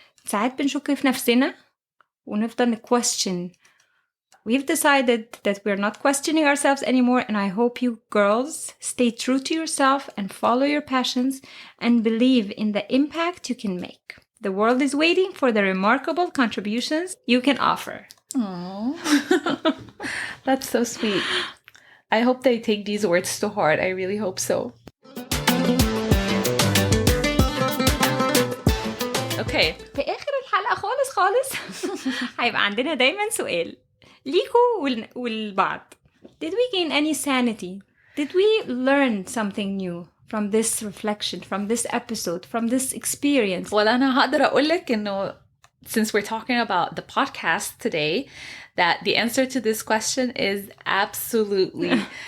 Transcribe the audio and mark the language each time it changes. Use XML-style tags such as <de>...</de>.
<ar>ساعات بنشك في نفسنا ونفضل question.</ar> <en>We've decided that we're not questioning ourselves anymore, and I hope you girls stay true to yourself and follow your passions and believe in the impact you can make. The world is waiting for the remarkable contributions you can offer. Aww. That's so sweet. I hope they take these words to heart. I really hope so. Okay.</en> <ar>في آخر الحلقة خالص هيبقى عندنا دايما سؤال ليكوا والبعض.</ar> <en>Did we gain any sanity? Did we learn something new from this reflection, from this episode, from this experience? Well,</en> <ar>أنا هقدر أقولك إنه</ar> <en>since we're talking about the podcast today, that the answer to this question is absolutely.</en>